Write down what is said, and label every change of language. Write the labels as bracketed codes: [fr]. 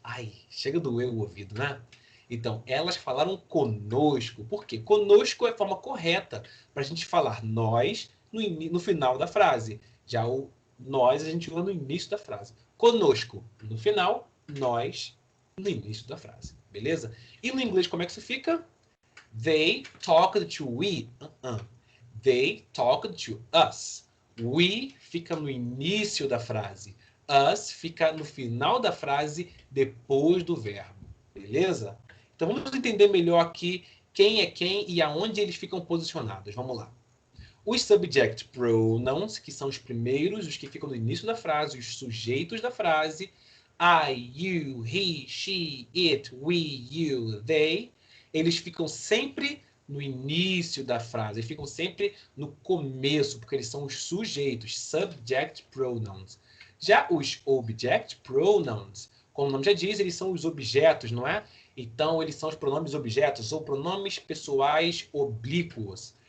[pt] Ai, chega a doer o ouvido, né? Então, elas falaram conosco. Por quê? Conosco é a forma correta para a gente falar nós no final da frase. Já o nós a gente usa no início da frase. Conosco no final, nós no início da frase. Beleza? E no inglês como é que isso fica? [en] They talked to we. They talked to us. [pt] We fica no início da frase. Us fica no final da frase, depois do verbo. Beleza? Então vamos entender melhor aqui quem é quem e aonde eles ficam posicionados. Vamos lá. Os subject pronouns, que são os primeiros, os que ficam no início da frase, os sujeitos da frase. [en] I, you, he, she, it, we, you, they. [pt] Eles ficam sempre no início da frase. Eles ficam sempre no começo, porque eles são os sujeitos, subject pronouns. Já os object pronouns, como o nome já diz, eles são os objetos, não é? Então, eles são os pronomes objetos ou pronomes pessoais oblíquos.